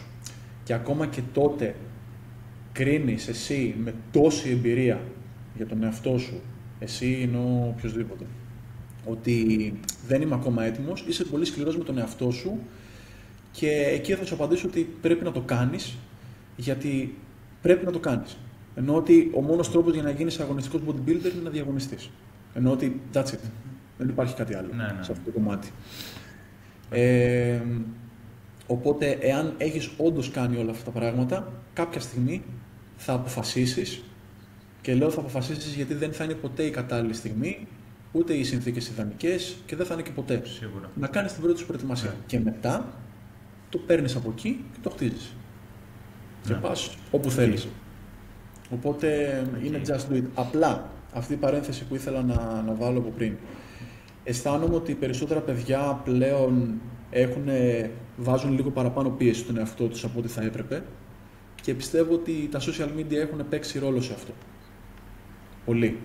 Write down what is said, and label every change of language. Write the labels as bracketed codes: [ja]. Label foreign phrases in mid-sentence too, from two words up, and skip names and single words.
[el] Και ακόμα και τότε κρίνεις εσύ με τόση εμπειρία για τον εαυτό σου, εσύ εννοώ οποιοσδήποτε, ότι δεν είμαι ακόμα έτοιμος, είσαι πολύ σκληρός με τον εαυτό σου και εκεί θα σου απαντήσω ότι πρέπει να το κάνεις, γιατί πρέπει να το κάνεις. Ενώ ότι ο μόνος τρόπος για να γίνεις αγωνιστικός bodybuilder είναι να διαγωνιστείς. Ενώ ότι [en] that's it. [el] Δεν υπάρχει κάτι άλλο σε αυτό το κομμάτι. Οπότε, εάν έχεις όντως κάνει όλα αυτά τα πράγματα, κάποια στιγμή θα αποφασίσεις, και λέω θα αποφασίσεις γιατί δεν θα είναι ποτέ η κατάλληλη στιγμή, ούτε οι συνθήκες ιδανικές και δεν θα είναι και ποτέ. Σίγουρα. Να κάνεις την πρώτη σου προετοιμασία. Και μετά το παίρνεις από εκεί και το χτίζεις. Και πας όπου θέλεις. Οπότε είναι [en] just do it. [el] Απλά αυτή η παρένθεση που ήθελα να βάλω από πριν. Αισθάνομαι ότι περισσότερα παιδιά πλέον βάζουν λίγο παραπάνω πίεση στον εαυτό τους από ό,τι θα έπρεπε και πιστεύω ότι τα [en] social media [el] έχουν παίξει ρόλο σε αυτό. Πολύ.